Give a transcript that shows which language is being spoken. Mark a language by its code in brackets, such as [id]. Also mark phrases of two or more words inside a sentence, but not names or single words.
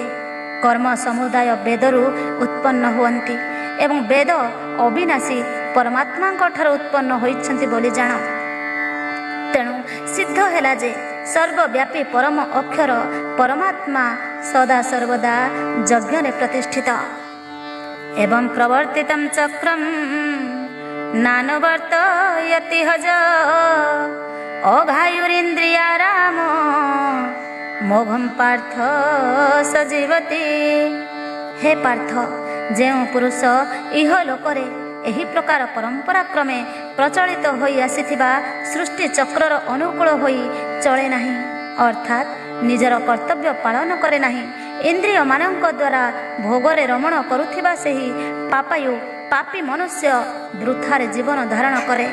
[or] କର୍ମ ସମୁଦାୟ ବେଦରୁ ଉତ୍ପନ୍ନ ହୁଅନ୍ତି ଏବଂ ବେଦ ଅବିନାଶୀ ପରମାତ୍ମାଙ୍କ ଠାରୁ ଉତ୍ପନ୍ନ ହୋଇଛନ୍ତି ବୋଲି ଜାଣ। ତେଣୁ ସିଦ୍ଧ ହେଲା ଯେ ସର୍ବବ୍ୟାପୀ ପରମ ଅକ୍ଷର ପରମାତ୍ମା ସଦା ସର୍ବଦା ଯଜ୍ଞରେ ପ୍ରତିଷ୍ଠିତ। [sa] एवं प्रवर्तितं चक्रं नानुवर्तयति हज अघायुरिन्द्रियारामो मोघं पार्थ सजीवति। हे पार्थ, [or] ଯେଉଁ ପୁରୁଷ ଇହ ଲୋକରେ ଏହି ପ୍ରକାର ପରମ୍ପରା କ୍ରମେ ପ୍ରଚଳିତ ହୋଇ ଆସିଥିବା ସୃଷ୍ଟି ଚକ୍ରର ଅନୁକୂଳ ହୋଇ ଚଳେ ନାହିଁ, ଅର୍ଥାତ୍ ନିଜର କର୍ତ୍ତବ୍ୟ ପାଳନ କରେ ନାହିଁ, ଇନ୍ଦ୍ରିୟମାନଙ୍କ ଦ୍ୱାରା ଭୋଗରେ ରମଣ କରୁଥିବା ସେହି ପାପୀ ମନୁଷ୍ୟ ବୃଥାରେ ଜୀବନ ଧାରଣ କରେ।